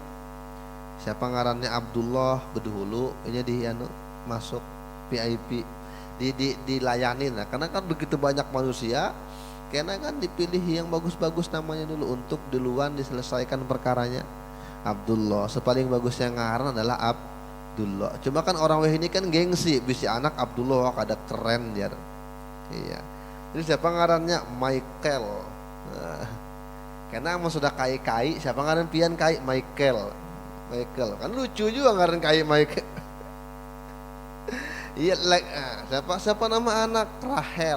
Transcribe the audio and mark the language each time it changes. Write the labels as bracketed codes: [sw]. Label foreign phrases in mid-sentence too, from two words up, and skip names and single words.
[bjn] Siapa ngarannya Abdullah bedahulu ini masuk VIP dilayani. Nah, karena kan begitu banyak manusia, karena kan dipilih yang bagus-bagus namanya dulu untuk duluan diselesaikan perkaranya. Abdullah, sepaling bagusnya ngaran adalah Abdullah. Cuma kan orang weh ini kan gengsi, bisi anak Abdullah kada keren jar. Iya. Jadi siapa ngarannya Michael. Nah, karena emang sudah kai-kai, siapa ngaran pian kai Michael. Kan lucu juga ngaran kai Michael. Iya, siapa nama anak Rahel.